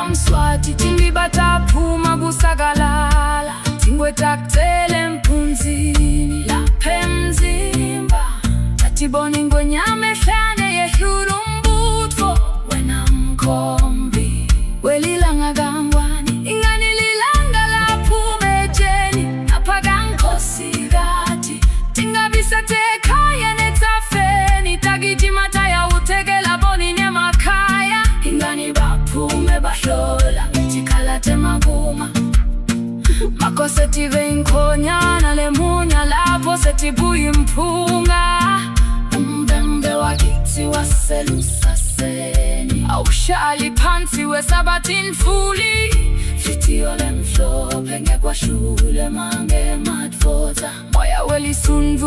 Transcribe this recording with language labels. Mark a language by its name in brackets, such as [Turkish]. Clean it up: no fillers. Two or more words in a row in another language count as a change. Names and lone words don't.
[Swati] Mswati timbi bataphuma kusakalala tingwe taktele mpunzini laphe mzimba tatiboni ngonyame hlane yehlulu mbutfo wena mkombi welilanga kangwani ingani lilanga laphume jeni aphakankosikati tingabisa tekhaya netafeni tagijima taya utekela boni nemakhaya ingani baphume bahlola tikhalate maguma makosetive inkhonyana lemunya lapho setibuya imphunga umbembe wakithi waselusaseni awushali phansi wesabathini fuli fitiyo lemhlophe ngekwashule mange madvota moya welisunvu